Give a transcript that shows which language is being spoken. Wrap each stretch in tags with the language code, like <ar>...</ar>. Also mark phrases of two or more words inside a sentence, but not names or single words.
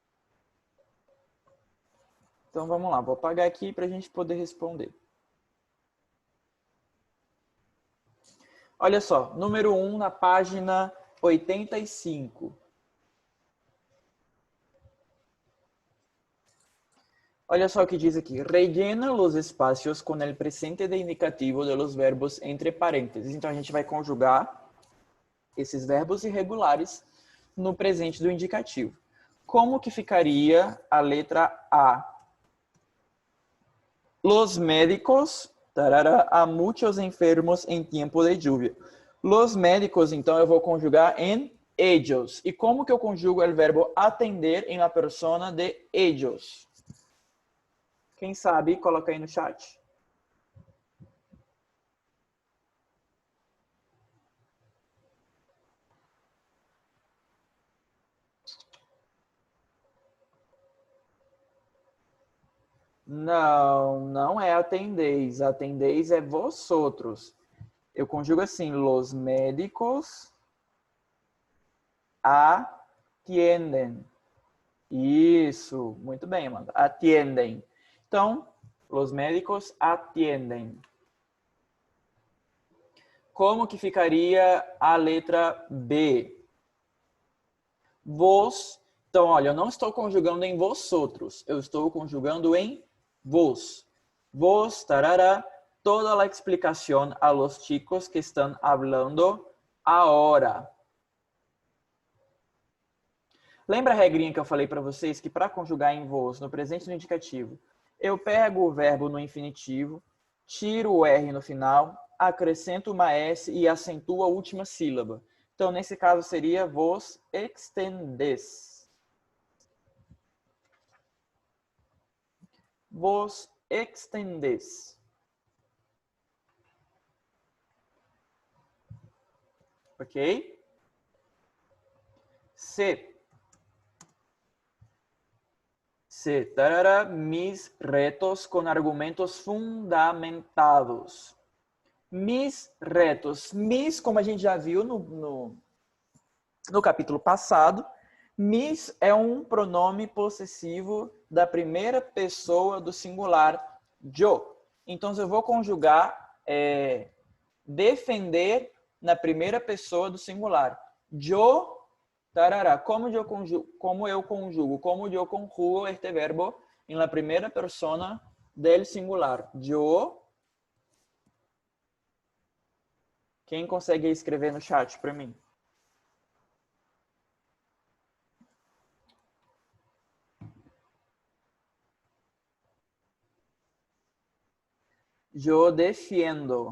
<pt>Então vamos lá, vou apagar aqui para a gente poder responder. Olha só, número 1 na página 85. Olha só o que diz aqui.</pt> <es>Rellena los espacios con el presente de indicativo de los verbos entre parênteses.</es> <pt>Então a gente vai conjugar esses verbos irregulares no presente do indicativo. Como que ficaria a letra A?</pt> <es>Los médicos, tarara, a muchos enfermos en tiempo de lluvia. Los médicos,</es> <pt>então, eu vou conjugar em ellos. E como que eu conjugo o verbo atender em</pt> <es>la persona de ellos?</es> <pt>Quem sabe, coloca aí no chat. Não, não é atendeis. Atendeis é vosotros. Eu conjugo assim,</pt> <es>los médicos atienden.</es> <pt>Isso, muito bem, Amanda. Atienden. Então,</pt> <es>los médicos atienden.</es> <pt>Como que ficaria a letra B? Vos. Então, olha, eu não estou conjugando em vosotros. Eu estou conjugando em vos.</pt> <es>Vos, tarará, toda a explicación a los chicos que están hablando ahora.</es> <pt>Lembra a regrinha que eu falei para vocês que para conjugar em vos, no presente no indicativo, eu pego o verbo no infinitivo, tiro o R no final, acrescento uma S e acentuo a última sílaba. Então, nesse caso, seria</pt> <es>vos extendes. Vos extendes.</es> <pt>Ok?</pt> <es>Tarara, mis retos con argumentos fundamentados. Mis retos.</es> <pt>Mis, como a gente já viu no capítulo passado, mis é um pronome possessivo da primeira pessoa do singular, yo. Então, eu vou conjugar defender na primeira pessoa do singular.</pt> <es>Yo, tarará.</es> <pt>Como eu conjugo este verbo em la primeira</pt> <es>persona del singular.</es> <pt>Yo. Quem consegue escrever no chat para mim?</pt> <es>Yo defiendo.</es>